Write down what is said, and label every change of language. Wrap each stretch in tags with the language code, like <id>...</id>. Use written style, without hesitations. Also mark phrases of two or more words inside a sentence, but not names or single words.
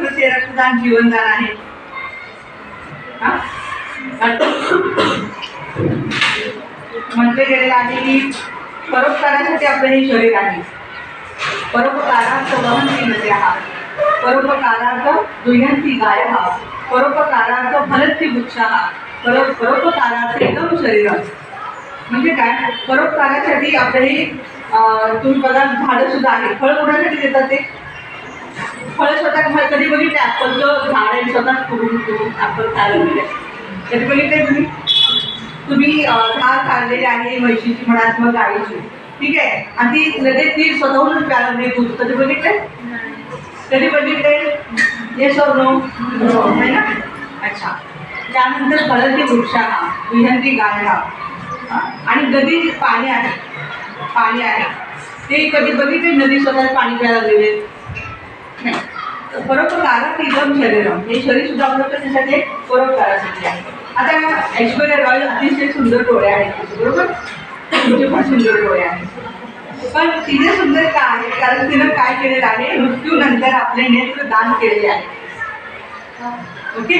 <mr>म्हणजे रक्तदान जीवनदान आहे. म्हटले गेलेलं आहे की परोपकारासाठी आपलं हे शरीर आहे.</mr> <sa>परोपकारार्थ वहन्ति नद्यः, परोपकारार्थ दुह्यन्ति गायः, परोपकारार्थ फलन्ति वृक्षाः, परोपकारार्थ इदं शरीरम्.</sa> <mr>म्हणजे काय, परोपकारासाठी आपलं हे तुम्ही बघा झाडं सुद्धा आहे. फळ कोणासाठी देतात ते? फळ स्वतः कधी बघितले ॲपलचं झाड आहे स्वतः करून ॲपल खायला मिळेल कधी बघितले तुम्ही झाड काढलेले आहे म्हशीची म्हणा किंवा गाईची, ठीक आहे, आणि ती लगेच ती स्वतःहून प्यायला नाही दूध कधी बघितले? कधी बघितले?</mr> <hi>येस और नो?</hi> <mr>नाही ना. अच्छा.</mr> <sa>त्यानंतर फलन्ति वृक्षाः, दुह्यन्ति गायः,</sa> <mr>आणि नदी पाणी आहे, पाणी आहे ते कधी बघितले नदी स्वतः पाणी प्यायला लागलेले नाही.</mr> <sa>परोपकारार्थ इदं शरीरम,</sa> <mr>हे शरीर सुद्धा आपलं कशासाठी? परोपकारासाठी आहे. आता ऐश्वर्या रॉय अतिशय सुंदर डोळे आहेत बरोबर, तुमचे पण सुंदर डोळे आहेत, पण तिने सुंदर का आहे? कारण तिनं काय केलेलं आहे, मृत्यूनंतर आपले नेत्र दान केलेले आहे. ओके.</mr>